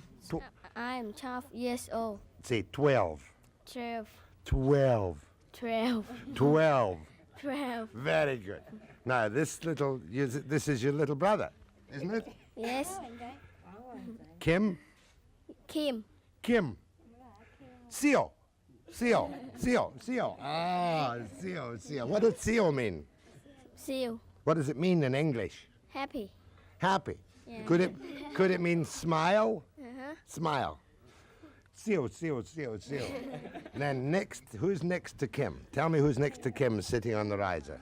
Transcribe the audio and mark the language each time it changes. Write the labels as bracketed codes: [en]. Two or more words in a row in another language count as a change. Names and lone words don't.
[en] I'm 12 years old. Say 12. 12. 12. 12. 12. 12. Very good. Now, this is your little brother, isn't it? Yes. Kim? Kim. Kim. Seal. Seal. Seal. Seal. Ah, seal. Seal. What does seal mean? Seal. What does it mean in English? Happy. Happy. Yeah. Could it mean smile? Uh-huh. Smile. Seal, seal, seal, seal. Then next, who's next to Kim? Tell me who's next to Kim sitting on the riser.